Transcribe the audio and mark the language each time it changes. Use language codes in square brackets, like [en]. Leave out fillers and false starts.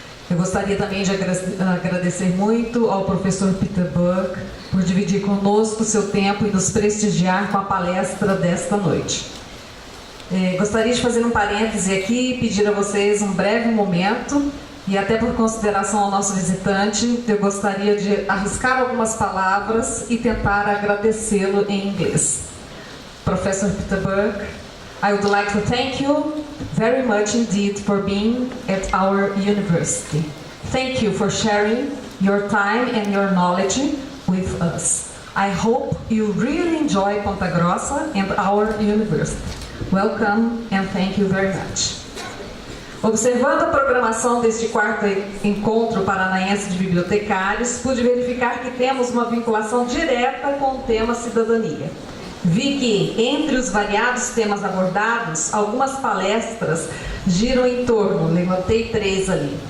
[pt] Eu gostaria também de agradecer muito ao professor Peter Burke por dividir conosco o seu tempo e nos prestigiar com a palestra desta noite. Gostaria de fazer um parêntese aqui e pedir a vocês um breve momento, e até por consideração ao nosso visitante, eu gostaria de arriscar algumas palavras e tentar agradecê-lo em inglês. [en] Professor Peter Burke, I would like to thank you very much indeed for being at our university. Thank you for sharing your time and your knowledge with us. I hope you really enjoy Ponta Grossa and our university. Welcome and thank you very much. [pt] Observando a programação deste quarto encontro paranaense de bibliotecários, pude verificar que temos uma vinculação direta com o tema cidadania. Vi que, entre os variados temas abordados, algumas palestras giram em torno, levantei 3 ali.